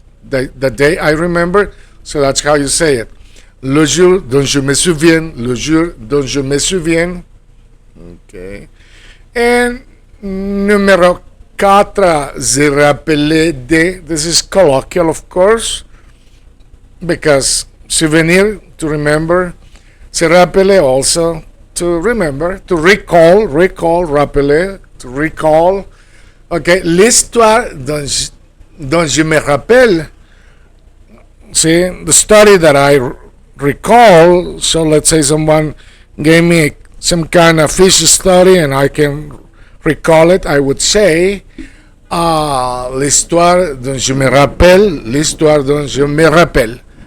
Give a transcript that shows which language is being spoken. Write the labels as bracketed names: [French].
[English] The day I remember, so that's how you say it. [French] Le jour dont je me souviens, le jour dont je me souviens. Okay. And numéro 4, se rappeler de. [English] This is colloquial, of course, because souvenir, to remember. Se rappeler also, to remember, to recall, rappeler, to recall. [French] Okay, l'histoire dont je me rappelle. [English] See, the story that I recall, so let's say someone gave me some kind of fish story and I can recall it, I would say, [French] l'histoire dont je me rappelle, [English] l'histoire dont je me rappelle.